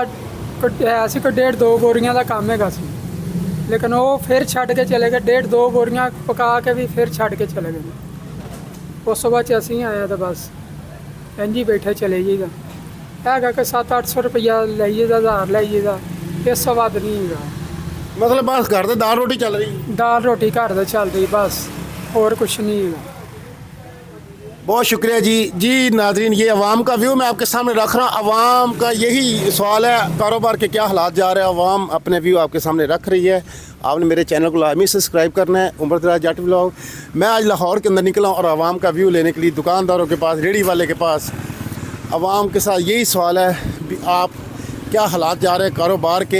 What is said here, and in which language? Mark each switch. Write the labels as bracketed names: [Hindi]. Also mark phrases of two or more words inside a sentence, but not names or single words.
[Punjabi] ਅਸੀਂ ਕੋਈ 1.5-2 ਬੋਰੀਆਂ ਦਾ ਕੰਮ ਹੈਗਾ ਸੀ, ਲੇਕਿਨ ਉਹ ਫਿਰ ਛੱਡ ਕੇ ਚਲੇ ਗਏ। 1.5-2 ਬੋਰੀਆਂ ਪਕਾ ਕੇ ਵੀ ਫਿਰ ਛੱਡ ਕੇ ਚਲੇ ਗਏ। ਉਸ ਤੋਂ ਬਾਅਦ 'ਚ ਅਸੀਂ ਆਇਆ ਤਾਂ ਬਸ ਇੰਝ ਹੀ ਬੈਠੇ ਚਲੇ ਜਾਈਦਾ। ਹੈਗਾ ਕਿ 700-800 ਰੁਪਈਆ ਲਈਏ ਦਾ, 1000 ਲਈਏ ਦਾ, ਇਸ ਤੋਂ ਵੱਧ ਨਹੀਂ ਹੈਗਾ। [Urdu] مطلب بس گھر سے دال روٹی چل رہی. [Punjabi] ਦਾਲ ਰੋਟੀ ਘਰ ਦਾ ਚੱਲਦੀ ਬਸ, ਹੋਰ ਕੁਛ ਨਹੀਂ ਹੈਗਾ। [Urdu] بہت شکریہ جی. جی ناظرین، یہ عوام کا ویو میں آپکے سامنے رکھ رہا ہوں۔ عوام کا یہی سوال ہے کاروبار کے کیا حالات جا رہے ہیں. عوام اپنے ویو آپکے سامنے رکھ رہی ہے۔ آپنے میرے چینل کو لازمی سبسکرائب کرنا ہے، عمر دراز جٹ ولاگ. میں آج لاہور کے اندر نکلا ہوں اور عوام کا ویو لینے کے لیے دکانداروں کے پاس، ریڑھی والے کے پاس، عوام کے ساتھ یہی سوال ہے بھی آپ کیا حالات جا رہے ہیں کاروبار کے.